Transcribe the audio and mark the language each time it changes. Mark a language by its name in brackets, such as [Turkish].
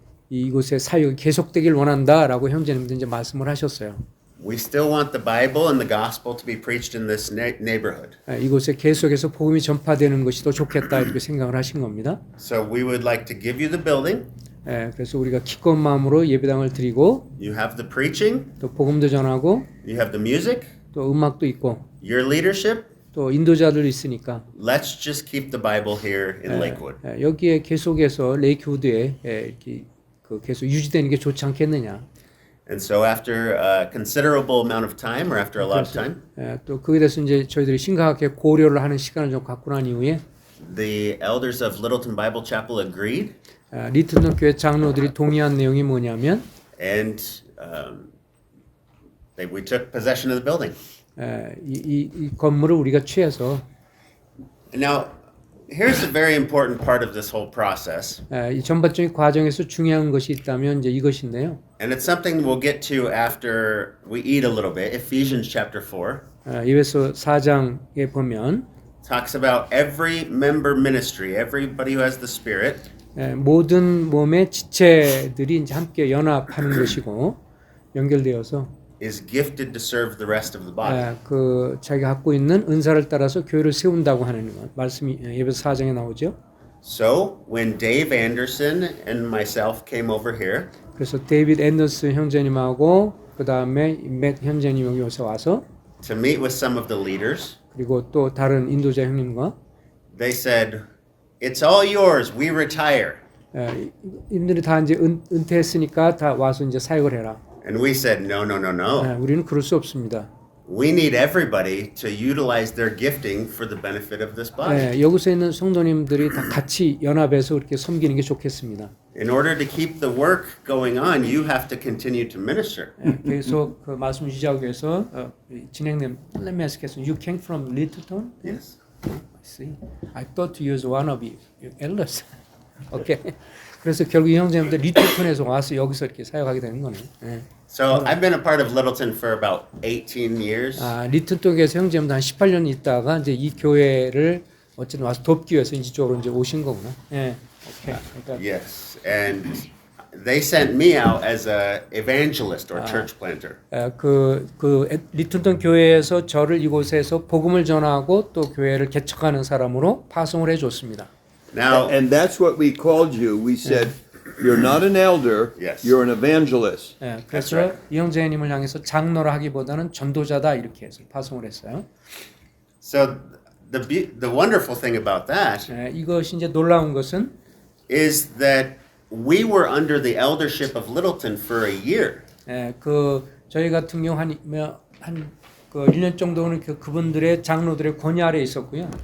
[Korean] 이곳의 사역이 계속되길 원한다라고 형제님들 이제 말씀을 하셨어요. [English] We still want the Bible and the gospel to be preached in this neighborhood. [Korean] 이곳에 계속해서 복음이 전파되는 것이 더 좋겠다 이렇게 생각을 하신 겁니다. [English] So we would like to give you the building. [Korean] 그래서 우리가 기꺼운 마음으로 예배당을 드리고 [English] You have the preaching. [Korean] 또 복음도 전하고 [English] You have the music. [Korean] 또 음악도 있고 [English] Your leadership. [Korean] 또 인도자들 있으니까 [English] Let's just keep the Bible here in Lakewood. [Korean] 여기에 계속해서 레이크우드에 이렇게 계속 유지되는 게 좋지 않겠느냐. [English] And so after a considerable amount of time, or after a lot of time, [Korean] 또 그에 대해서 이제 저희들이 심각하게 고려를 하는 시간을 좀 갖고 난 이후에 [English] the elders of Littleton Bible Chapel agreed, [Korean] 리틀ton 교회 장로들이 동의한 내용이 뭐냐면 [English] and we took possession of the building. [Korean] 이 건물을 우리가 취해서 [English] Now, here's a very important part of this whole process, [Korean] 이 전반적인 과정에서 중요한 것이 있다면 이제 이것인데요. [English] and it's something we'll get to after we eat a little bit. Ephesians chapter 4 [Korean] 에베소 4장에 보면 [English] talks about every member ministry, everybody who has the Spirit, [Korean] 모든 몸의 지체들이 이제 함께 연합하는 것이고 연결되어서 [English] is gifted to serve the rest of the body. [Korean] 그 자기가 갖고 있는 은사를 따라서 교회를 세운다고 하는 말씀이 에베소 4장에 나오죠. [English] So when Dave Anderson and myself came over here, [Korean] 그래서 데이비드 앤더슨 형제님하고 그 다음에 맷 형제님이 여기 와서 [English] to meet with some of the leaders, [Korean] 그리고 또 다른 인도자 형님과 [English] they said, "It's all yours. We retire." [Korean] 이분들이 다 이제 은퇴했으니까 다 와서 이제 사역을 해라. [English] And we said, "No, no, no, no. [Korean] 우리는 그럴 수 없습니다. [English] We need everybody to utilize their gifting for the benefit of this body. [Korean] 여기서 있는 성도님들이 다 같이 연합해서 그렇게 섬기는 게 좋겠습니다. [English] In order to keep the work going on, you have to continue to minister." [Korean] 계속 그 말씀 유지하기 위해서 진행된 [English] Let me ask you, you came from Littleton? Yes. I see. I thought you was one of your elders. Okay. [Korean] 그래서 결국 이 형제님들 리틀턴에서 와서 여기서 이렇게 사역하게 되는 거네요. [English] So I've been a part of Littleton for about 18 years. [Korean] 리틀턴에서 형제님들 한 18년 있다가 이제 이 교회를 어쨌든 와서 돕기 위해서 이쪽으로 이제 오신 거구나. 오케이. 그러니까 [English] Yes, and they sent me out as a evangelist or church planter. [Korean] 그 리틀턴 교회에서 저를 이곳에서 복음을 전하고 또 교회를 개척하는 사람으로 파송을 해줬습니다. [English] Now, And that's what we called you. We said, you're not an elder, Yes. you're an evangelist. [Korean] 그래서 [English] right. [Korean] 이 형제님을 향해서 장로라 하기보다는 전도자다 이렇게 해서 파송을 했어요. [English] so the wonderful thing about that [Korean] 이것이 이제 놀라운 것은 [English] is that we were under the eldership of Littleton for a year. [Korean] 그 저희 같은 경우 한그 1년 정도는 그분들의 장로들의 권위 아래에 있었고요.